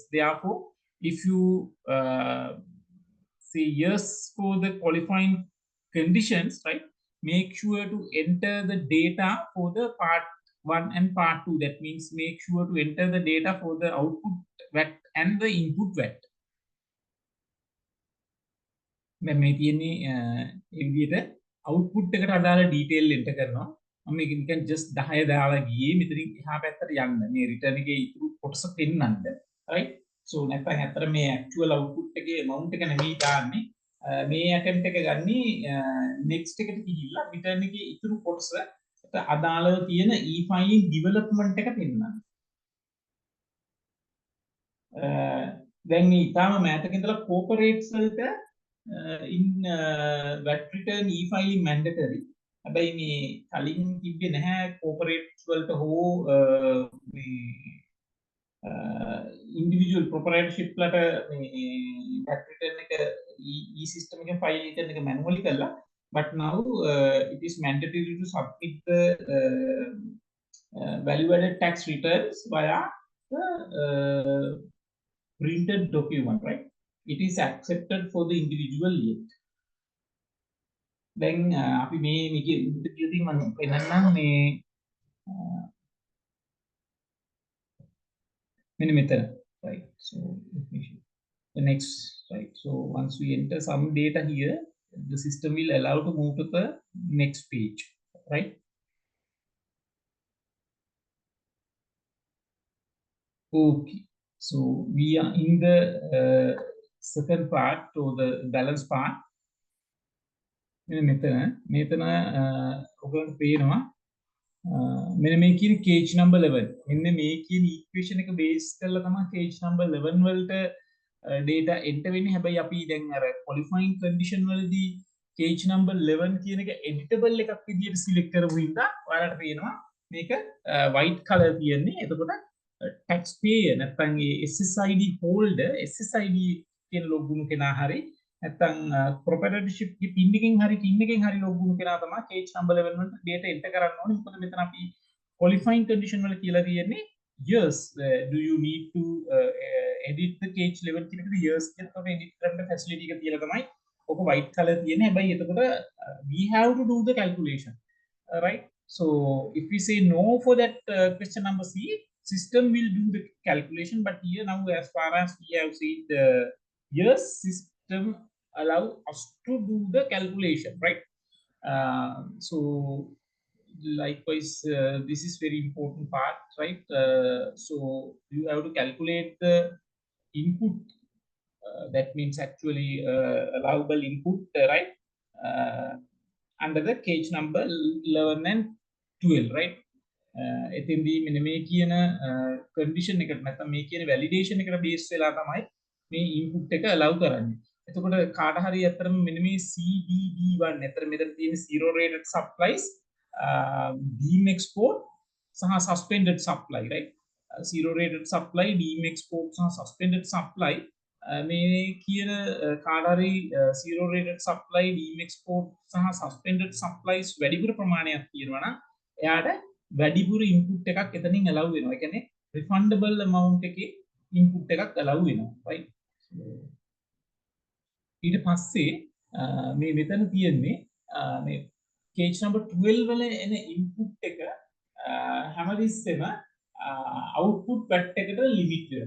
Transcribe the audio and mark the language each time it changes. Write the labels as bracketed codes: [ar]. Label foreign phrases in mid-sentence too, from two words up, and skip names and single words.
[en] Therefore, if you say yes for the qualifying conditions, right, make sure to enter the data for the part 1 and part 2. That means make sure to enter the data for the output VAT and the input VAT. [si] දැන් මේ තියෙන්නේ ඒ විදිහට output එකට අදාළ [en] detail enter [si] කරනවා. මම මේක නිකන් just 10 දාලා ගියේ මෙතනින් එහා පැත්තට යන්න මේ return එකේ ඉතුරු කොටස පෙන්නන්න. right? so නැත්නම් ඇත්තට මේ [en] actual output [si] එකේ amount එක නෙමෙයි දාන්නේ. මේ attempt එක ගන්නේ next එකට ගිහිල්ලා return එකේ ඉතුරු කොටසට අදාළව තියෙන [en] e-filing development [si] එක පෙන්නන්න. දැන් මේ ඊටාම මෑතක ඉඳලා corporates වලට [en] in VAT return e-filing mandatory. [si] හැබැයි මේ කලින් තිබ්බේ නැහැ corporates වලට හෝ මේ [en] individual proprietorship [si] වලට මේ [en] VAT return [si] එක e-system එකෙන් file කරන එක manually කරලා, [en] but now it is mandatory to submit the value added tax returns via the printed document, right? It is accepted for the individual yet. [si] Then අපි මේ මේකේ උද්දේශයෙන් මම පෙන්නන්නම් මේ මෙන්න මෙතන, [en] right? So the next, right? So once we enter some data here, the system will allow to move to the next page, right? Okay, so we are in the second part, or the balance part. [si] මෙතන ඔයගොල්ලන්ට පේනවා මෙන්න මේ කියන [en] cage number [si] 11. මෙන්න මේ කියන equation එක base කරලා තමයි [en] cage number [si] 11 වලට [en] data enter [si] වෙන්නේ. හැබැයි අපි දැන් අර [en] qualifying condition [si] වලදී [en] cage number [si] 11 කියන එක editable එකක් විදියට select කරපු හින්දා ඔයාලට පේනවා මේක [en] white color [si] තියෙන්නේ. එතකොට taxpayer නැත්නම් ඒ [en] SSID holder, [si] SSID කියන ලොගුණු කෙනා හරි නැත්නම් proprietorship ගේ pin එකෙන් හරි tin එකෙන් හරි ලොගුණු කෙනා තමයි [en] cage number [si] 11 වලට [en] data enter [si] කරන්න ඕනේ. මොකද මෙතන අපි [en] qualifying condition [si] වල කියලා තියෙන්නේ [en] yes, do you need to edit the cage 11 [si] කියන එකට yes කියනකොට edit කරන්න facility එක තියලා තමයි ඔක [en] white color [si] තියෙන්නේ. හැබැයි එතකොට [en] we have to do the calculation, right? So if we say no for that question number C, system will do the calculation. But here now, as far as we have said yes, system allow us to do the calculation, right? So likewise, this is very important part, right? So you have to calculate the input, that means actually allowable input, right? Under the cage number 11 and 12, right? [si] එතින්දී මෙන්න මේ කියන condition එකට නැත්නම් මේ කියන validation එකට base වෙලා තමයි මේ input එක allow කරන්නේ. එතකොට කාට හරි අතරම මෙන්න මේ CDD1 අතර මෙතන තියෙන [en] zero rated supplies, beam export [si] සහ [en] suspended supply, right? Zero rated supply, beam export [si] සහ [en] suspended supply, [si] මේ කියන කාට හරි [en] zero rated supply, beam export [si] සහ [en] suspended supplies [si] වැඩිපුර ප්‍රමාණයක් තියෙනවා නම් එයාට වැඩිපුර input එකක් එතනින් allow වෙනවා. ඒ කියන්නේ [en] refundable amount [si] එකේ input එකක් allow වෙනවා, right? ඊට පස්සේ මේ මෙතන තියෙන්නේ මේ [en] cage number [si] 12 වල එන input එක හැමතිස්සෙම [en] output VAT [si] එකට limit වෙනවා.